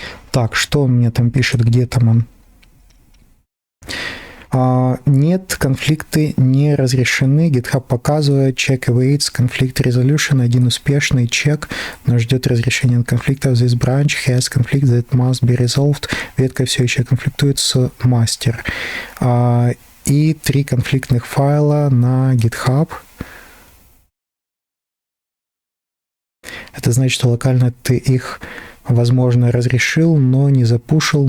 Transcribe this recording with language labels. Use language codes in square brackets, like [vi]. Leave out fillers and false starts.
[ru] Так, что он мне там пишет, где там он? Нет, конфликты не разрешены. GitHub показывает [en] check awaits conflict resolution. [ru] Один успешный чек, но ждет разрешения конфликта. [en] This branch has conflict that must be resolved. [ru] Ветка все еще конфликтует с мастер. И 3 конфликтных файла на GitHub. Это значит, что локально ты их, возможно, разрешил, но не запушил.